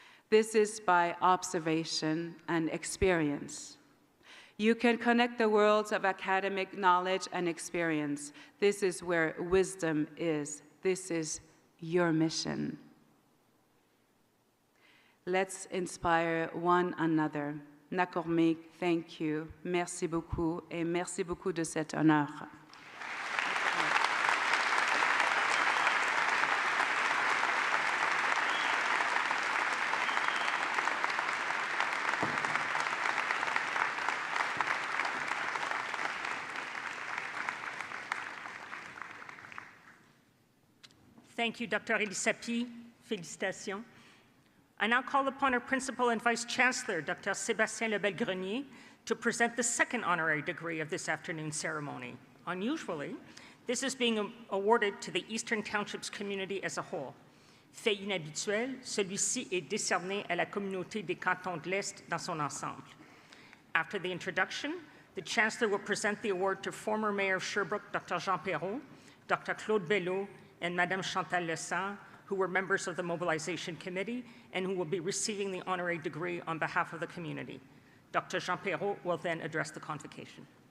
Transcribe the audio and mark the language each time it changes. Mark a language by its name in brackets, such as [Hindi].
[English] This is by observation and experience. You can connect the worlds of academic knowledge and experience. This is where wisdom is. This is your mission. Let's inspire one another. [Inuktitut] Nakormik, [English] thank you. [French] Merci beaucoup, et merci beaucoup de cet honneur. [English] Thank you, Dr. Elisapi. [French] Félicitations. [English] I now call upon our Principal and Vice Chancellor, Dr. Sébastien Lebel-Grenier, to present the second honorary degree of this afternoon's ceremony. Unusually, this is being awarded to the Eastern Townships community as a whole. [French] Fait inhabituel, celui-ci est décerné à la communauté des cantons de l'Est dans son ensemble. [English] After the introduction, the Chancellor will present the award to former Mayor of Sherbrooke, Dr. Jean Perrault, Dr. Claude Belleau, and Madame Chantal Lessant, who were members of the Mobilization Committee and who will be receiving the honorary degree on behalf of the community. Dr. Jean Perrault will then address the convocation.